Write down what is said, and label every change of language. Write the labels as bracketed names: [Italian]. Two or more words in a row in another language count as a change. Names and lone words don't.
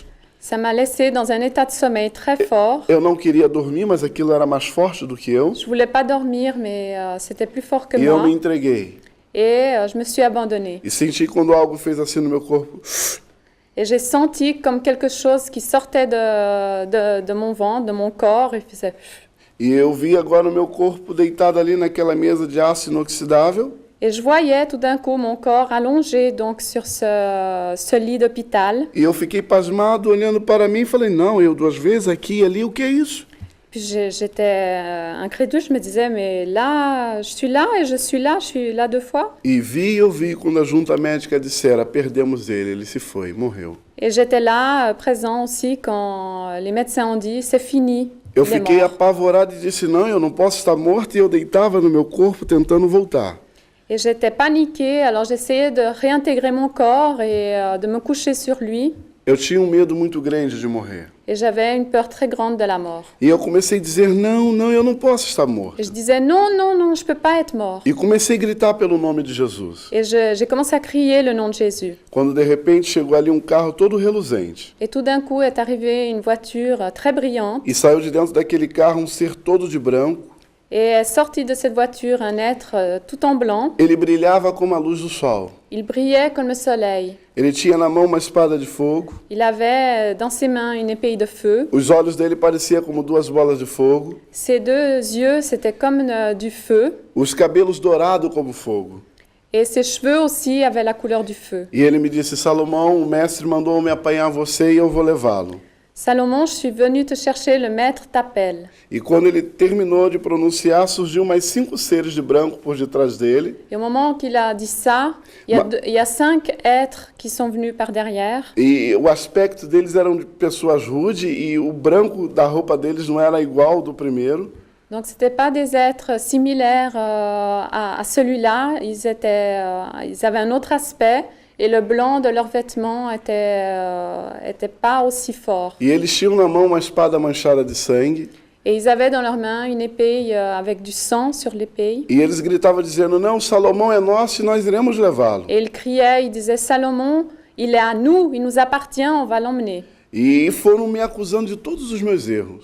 [French] ça m'a laissé dans un état de sommeil très fort. [Portuguese] Eu não queria dormir, mas aquilo era mais forte do que eu. [French] Je voulais pas dormir, mais c'était plus fort que [Portuguese] E eu [French] moi. [Portuguese] me entreguei. [French] Et je me suis abandonnée. [Portuguese] E senti quando algo fez assim no meu corpo. [French] Et j'ai senti comme quelque chose qui sortait de mon ventre, de mon corps, et faisait... [Portuguese] E eu vi agora o meu corpo deitado ali naquela mesa de aço inoxidável. [French] Et je voyais tout d'un coup mon corps allongé donc sur ce lit d'hôpital. [Portuguese] E eu fiquei pasmado olhando para mim e falei, não, eu 2 vezes aqui e ali, o que é isso? [French] Puis j'étais incrédule, je me disais, mais là, je suis là et je suis là 2 fois. [Portuguese] E eu vi quando a junta médica dissera, perdemos ele se foi, morreu. [French] Et j'étais là, présent aussi, quand les médecins ont dit, c'est fini, [Portuguese] Eu [French] il est [Portuguese] fiquei [French] mort. [Portuguese] apavorado e disse, não, eu não posso estar morto, e eu deitava no meu corpo tentando voltar. [French] Et j'étais paniquée, alors j'essayais de réintégrer mon corps et de me coucher sur lui. [Portuguese] Eu tinha medo muito grande de morrer. [French] Et j'avais une peur très grande de la mort. [Portuguese] E eu comecei a dizer, não, não, eu não posso estar morto. [French] Et je disais, non, non, non, je ne peux pas être mort. [Portuguese] E comecei a gritar pelo nome de Jesus. [French] Et j'ai commencé à crier le nom de Jésus. [Portuguese] Quando de repente chegou ali um carro todo reluzente. [French] Et tout d'un coup est arrivée une voiture très brillante. [Portuguese] E saiu de dentro daquele carro um ser todo de branco. [French] Et est sorti de cette voiture un être tout en blanc. [Portuguese] Ele brilhava como a luz do sol. [French] Il brillait comme le soleil. [Portuguese] Ele tinha na mão uma espada de fogo. [French] Il avait dans ses mains une épée de feu. [Portuguese] Os olhos dele pareciam como duas bolas de fogo. [French] Ses deux yeux, c'était comme du feu. [Portuguese] Os cabelos dourados como fogo. [French] Et ses cheveux aussi avaient la couleur du feu. [Portuguese] E ele me disse: Salomão, o mestre mandou me apanhar você e eu vou levá-lo. [French] Salomon, je suis venu te chercher, le maître t'appelle. [Portuguese] E quando ele terminou de pronunciar, surgiu mais 5 seres de branco por detrás dele. [French] Et au moment qu'il a dit ça, il y a 5 êtres qui sont venus par derrière. [Portuguese] E o aspecto deles eram de pessoas rudes e o branco da roupa deles não era igual ao do primeiro. [French] Donc, ce n'étaient pas des êtres similaires à celui-là. Ils avaient un autre aspect. Et le blanc de leurs vêtements était pas aussi fort. [Portuguese] E eles tinham na mão uma espada manchada de sangue. [French] Et ils avaient dans leurs mains une épée avec du sang sur l'épée. [Portuguese] E eles gritavam dizendo: não, Salomão é nosso e nós iremos levá-lo. [French] Et ils criaient, ils disaient: Salomon, il est à nous, il nous appartient, on va l'emmener. [Portuguese] E foram me acusando de todos os meus erros.